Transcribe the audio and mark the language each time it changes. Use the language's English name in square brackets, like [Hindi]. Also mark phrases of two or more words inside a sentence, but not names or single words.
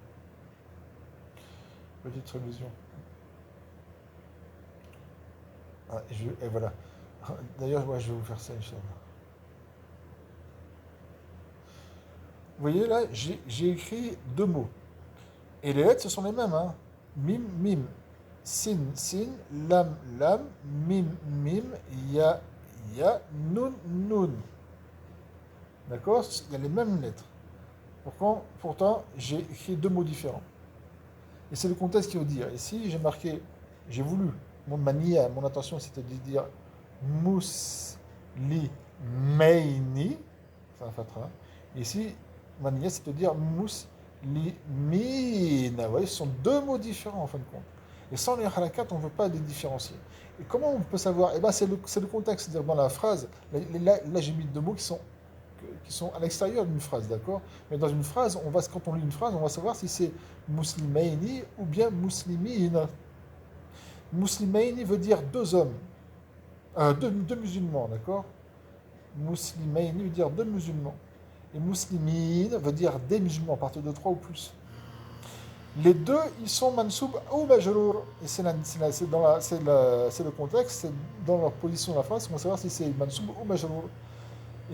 [French] Petite révision. Ah, et voilà. D'ailleurs, moi, je vais vous faire ça, Inch'Allah. Vous voyez là, j'ai écrit deux mots. Et les lettres, ce sont les mêmes. Hein. [Arabic] Mim, mim. Sin, sin. Lam, lam. Mim, mim. Ya, ya. Nun, nun. [French] D'accord? Il y a les mêmes lettres. Pourtant, j'ai écrit deux mots différents. Et c'est le contexte qui veut dire. Ici, j'ai voulu, mon intention, c'était de dire muslimaini, c'est un fatra. Ici, mania, c'est de dire muslimina. Vous voyez, ce sont deux mots différents en fin de compte. Et sans les harakat, on ne veut pas les différencier. Et comment on peut savoir? Eh bien, c'est le contexte. C'est-à-dire, dans la phrase, là j'ai mis deux mots qui sont à l'extérieur d'une phrase, d'accord? Mais dans une phrase, quand on lit une phrase, on va savoir si c'est muslimaini ou bien muslimina. Muslimaini veut dire deux hommes, deux musulmans, d'accord? Muslimaini veut dire deux musulmans. Et muslimin veut dire des musulmans, à partir de trois ou plus. Les deux, ils sont mansoub ou majrour. Et c'est le contexte, c'est dans leur position de la phrase, on va savoir si c'est mansoub ou majrour.